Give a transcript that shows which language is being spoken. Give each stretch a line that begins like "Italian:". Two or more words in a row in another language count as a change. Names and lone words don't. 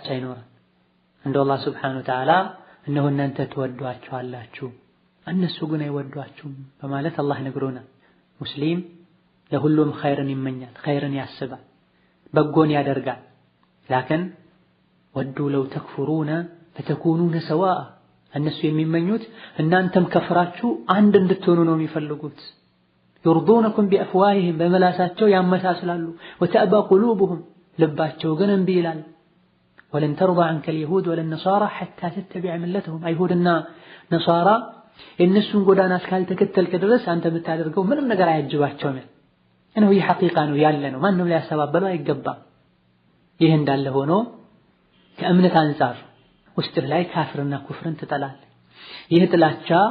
Amharic: አይኖርም። እንደው አላህ
Arabic: سبحانه وتعالى
Amharic: እነሆ እናንተ ትወዷቸዋላችሁ እነሱ ግን አይወዷችሁም በማለት አላህ ነግሮናል። ሙስሊም ለሁሉም ኸይርን ይመኛል፣ ኸይርን ያስባል፣ በጎን ያደርጋል። ላኪን
Arabic: ودوا لو تكفرون فتكونون سواء
Amharic: እነሱ የሚመኙት እናንተም ከፍራችሁ አንድ እንድትሆኑ ነው የሚፈልጉት። يرضونكم بأفواههم በመላሳቸው ያመሳስላሉ።
Arabic: وتأبى قلوبهم
Amharic: ልባቸው ግን እምቢ ይላል።
Arabic: ولن ترضى عنك اليهود ولا النصارى حتى تتبع ملتهم
Amharic: አይሁድና ነሳራ የእነሱን ጎዳና እስካልተከተልክ ድረስ አንተ የምታደርገው ምንም ነገር አያጅባቸውም። እነሆ ይህ ሐቂቃ ነው ያለ ነው፣ ማንም ሊያስተባበለው አይገባም። ይህ እንዳለ ሆኖ ከእምነት አንፃር ውስጥህ ላይ ካፍርና ኩፍርን ትጠላለህ። ይህ ጥላቻ